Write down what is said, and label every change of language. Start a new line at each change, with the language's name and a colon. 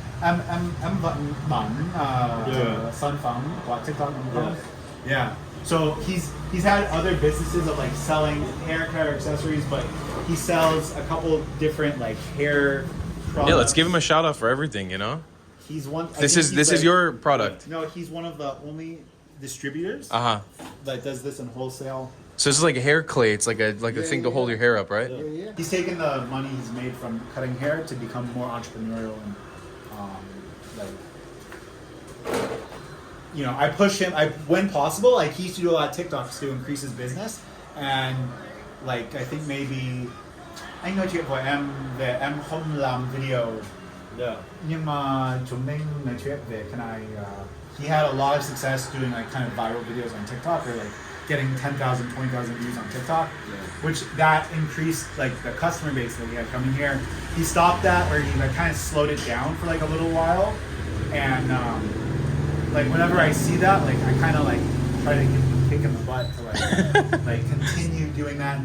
Vietnamese: Em vẫn bán sản phẩm qua TikTok.
English: Yeah. So he's had other businesses of like selling hair care accessories, but he sells a couple different like hair products. Yeah, let's give him a shout out for everything. You know, He's one. this is your product. No, he's one of the only distributors Uh-huh. that does this in wholesale. So this is like a hair clay. It's like a thing to hold your hair up, right? Yeah. He's taken the money he's made from cutting hair to become more entrepreneurial and like. You know, I push him. When possible, like he used to do a lot of TikToks to increase his business, and like I think maybe
Vietnamese: anh nói chuyện với em về em không làm video,
English: Yeah.
Vietnamese: nhưng mà chúng mình nói chuyện về
English: can I. He had a lot of success doing like kind of viral videos on TikTok or like getting 10,000, 20,000 views on TikTok, which that increased like the customer base that we had coming here. He stopped that, or he like kind of slowed it down for like a little while, and like whenever I see that, like I kind of like try to give him a kick in the butt to like like continue doing that.